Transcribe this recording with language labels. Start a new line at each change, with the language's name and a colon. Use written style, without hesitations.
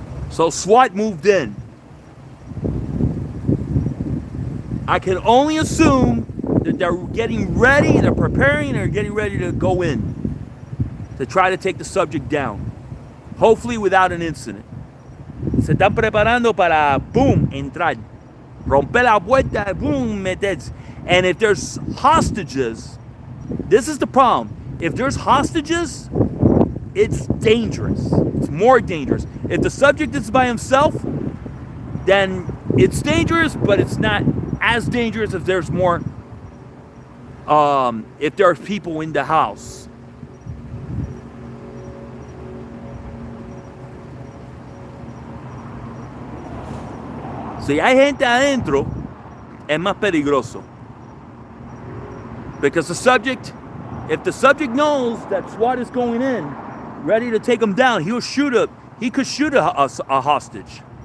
English: So SWAT moved in. I can only assume that they're getting ready, they're preparing, they're getting ready to go in to try to take the subject down. Hopefully without an incident.
Spanish: Se están preparando para, boom, entrar. Romper la puerta, boom, meterse.
English: And if there's hostages, this is the problem. If there's hostages, it's dangerous. It's more dangerous. If the subject is by himself, then it's dangerous, but it's not as dangerous if there's more, if there are people in the house.
Spanish: Si hay gente adentro, es más peligroso.
English: Because if the subject knows that SWAT is going in, ready to take him down, he could shoot a hostage.